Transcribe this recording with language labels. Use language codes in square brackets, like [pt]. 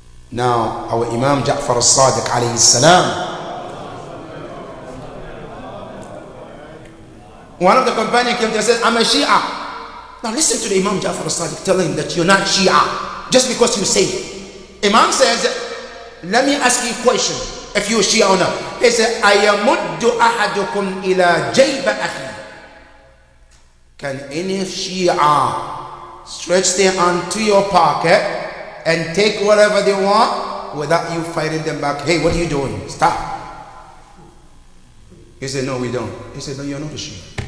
[en] Now, our Imam Ja'far al-Sadiq alayhi salam, one of the companions came to him and said, I'm a Shia. Now listen to the Imam Ja'far al-Sadiq telling him that you're not Shia just because you say it. Imam says, let me ask you a question, if you're Shia or not. He said, [ar] أَيَمُدُّ أَحَدُكُمْ إِلَى جَيْبَ أَخِي. [en] Can any Shia stretch their hand to your pocket and take whatever they want without you fighting them back? Hey, what are you doing? Stop. He said, no, we don't. He said, no, you're not a Shia.